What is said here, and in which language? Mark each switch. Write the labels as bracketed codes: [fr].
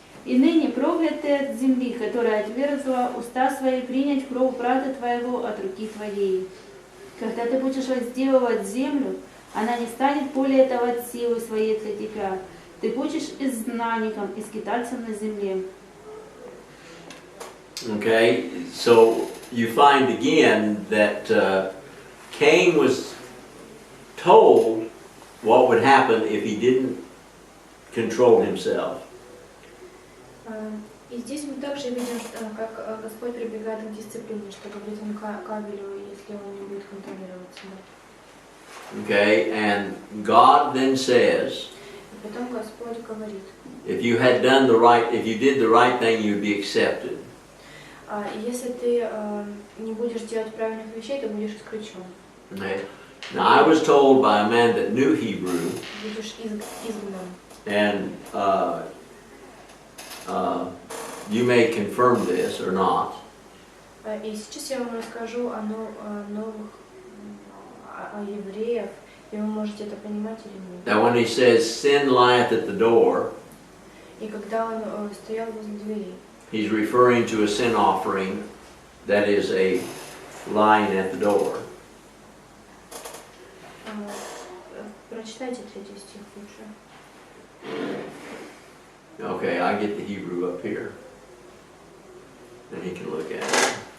[ru] И ныне проклят ты от земли, которая отверзла уста свои принять кровь брата твоего от руки твоей. Когда ты будешь возделывать землю, она не станет более этого от силы своей для тебя. Ты будешь изгнанником и скитальцем на земле». [en] Okay, so you find again that Cain was told what would happen if he didn't control himself. [ru] И здесь мы также видим, как Господь прибегает к дисциплине, что говорит он к Авелю, если он не будет контролировать себя. [en] Okay, and God then says, [ru] И потом Господь говорит: [en] if you did the right thing, you'd be accepted. [ru] Если ты не будешь делать правильных вещей, ты будешь исключен. [en] Okay. Now I was told by a man that knew Hebrew, [ru] Будешь изгнан. [en] and you may confirm this or not. [ru] И сейчас я вам расскажу о евреях, и вы можете это понимать или нет. [en] That when he says sin lieth at the door, [ru] И когда он стоял возле дверей, [en] he's referring to a sin offering that is a lying at the door. [ru] прочитайте 3 стих лучше. [en] Okay, I get the Hebrew up here, and he can look at it.